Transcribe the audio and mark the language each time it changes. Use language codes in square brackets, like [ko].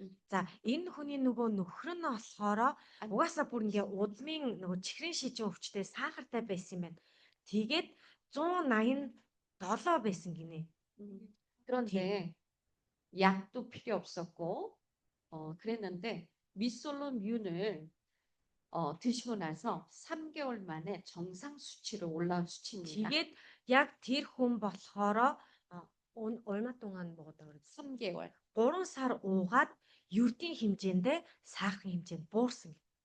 [mn] За энэ хүний нөгөө нөхөр нь болохоор угаасаа бүр ингээ удмын нөгөө чихрийн шижин өвчтэй сахартай байсан юм байна. Тэгээд 187 байсан гинэ. [ko] 그런데 약도 필요 없었고 그랬는데 미솔로 뮨을 드시고 나서 3개월 만에 정상 수치로 올라온 수치입니다. [mn] Тэгээд яг тэр хүн болохоор [ko] 얼마 동안 먹었다고 그랬지? 3개월. [mn] 3 сар уугаад ердийн хэмжээндээ сахарын хэмжээнд буурсан.